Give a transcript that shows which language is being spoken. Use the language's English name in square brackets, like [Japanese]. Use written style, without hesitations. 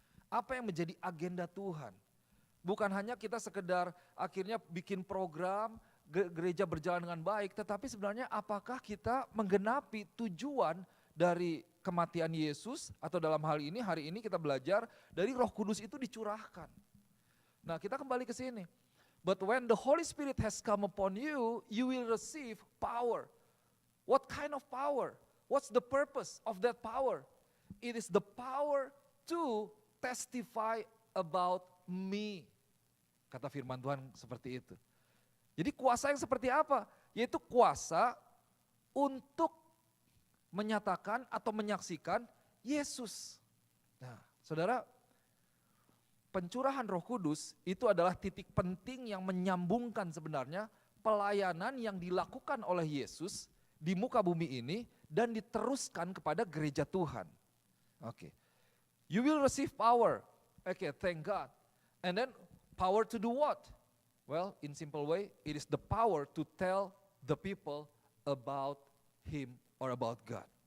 [Indonesian] Apa yang menjadi agenda Tuhan. Bukan hanya kita sekedar akhirnya bikin program, gereja berjalan dengan baik, tetapi sebenarnya apakah kita menggenapi tujuan dari kematian Yesus, atau dalam hal ini, hari ini kita belajar dari Roh Kudus itu dicurahkan. Nah kita kembali ke sini. [English] But when the Holy Spirit has come upon you, you will receive power. What kind of power? What's the purpose of that power? It is the power to testify about me. [Indonesian] Kata firman Tuhan seperti itu. Jadi kuasa yang seperti apa? Yaitu kuasa untuk menyatakan atau menyaksikan Yesus. Nah saudara, pencurahan Roh Kudus itu adalah titik penting yang menyambungkan sebenarnya pelayanan yang dilakukan oleh Yesus di muka bumi ini dan diteruskan kepada gereja Tuhan. [English] Oke. You will receive power. Okay, thank God. And then power to do what? Well, in simple way, it is the power to tell the people about Him or about God.